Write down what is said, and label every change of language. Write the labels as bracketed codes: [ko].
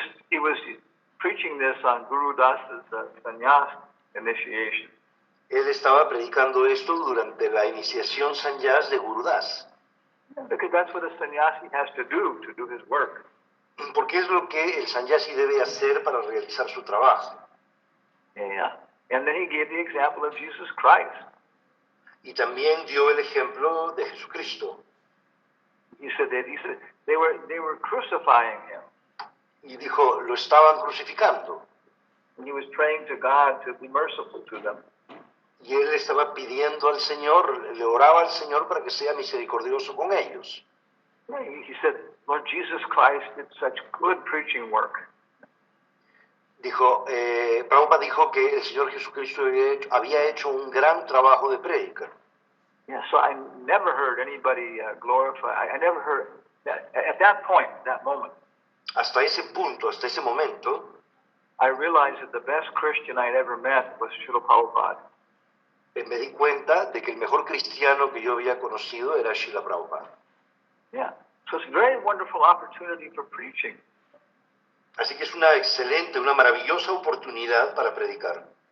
[en] He was preaching this on Guru Das's sannyas initiation. [es] Él estaba predicando esto durante la iniciación sannyas de Guru Das, [en] Because that's what a sannyasi has to do his work. [es] porque es lo que el sannyasi debe hacer para realizar su trabajo. [en] Yeah. And then he gave the example of Jesus Christ. [es] Y también dio el ejemplo de Jesucristo. [en] He said they were crucifying him. [es] Y dijo, lo estaban crucificando. [en] And he was praying to God to be merciful to them. [es] Y él estaba pidiendo al Señor, le oraba al Señor para que sea misericordioso con ellos. [en] Yeah, he said, Lord Jesus Christ did such good preaching work. [es] Dijo, Prabhupada dijo que el Señor Jesucristo había hecho un gran trabajo de prédica. [en] Yeah, so I never heard anybody glorify. I never heard that at that point, that moment. [es] Hasta ese punto, hasta ese momento, [en] I realized that the best Christian I'd ever met was Srila Prabhupada. [es] me di cuenta de que el mejor cristiano que yo había conocido era Srila Prabhupada. [en] Yeah, so it's a very wonderful opportunity for preaching. [es] Así que es una excelente, una maravillosa oportunidad para predicar.